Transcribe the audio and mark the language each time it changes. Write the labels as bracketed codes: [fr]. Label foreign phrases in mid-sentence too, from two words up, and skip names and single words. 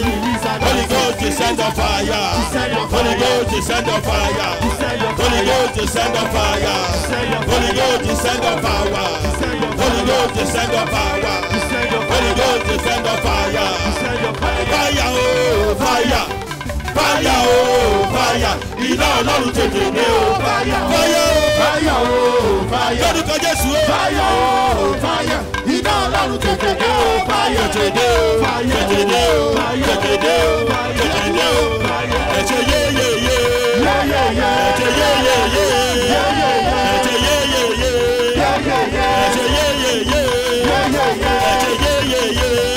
[en] Holy Ghost, descend the fire. Holy Ghost, descend the fire. Holy Ghost, descend the fire. Holy Ghost, descend the power. Holy Ghost, descend the power. Holy Ghost, descend the fire. Fire, oh, fire. Fire, oh, fire. [yo] Iná Ọlọ́run tètè dé o. [en] Fire, Fire, oh, fire. [yo] lórúkọ Jésù o. [en] Fire, oh, fire. [yo] Iná Ọlọ́run tètè dé o. Fire, Tètè dé o. Tètè dé o. Tètè dé o. Tètè dé o. Ẹ̀jẹ̀ yéyéyé. [en] yeah, yeah, yeah. [yo] Ẹ̀jẹ̀ yéyéyé. Ẹ̀jẹ̀ yéyéyé. Ẹ̀jẹ̀ yéyéyé. Ẹ̀jẹ̀ yéyéyé.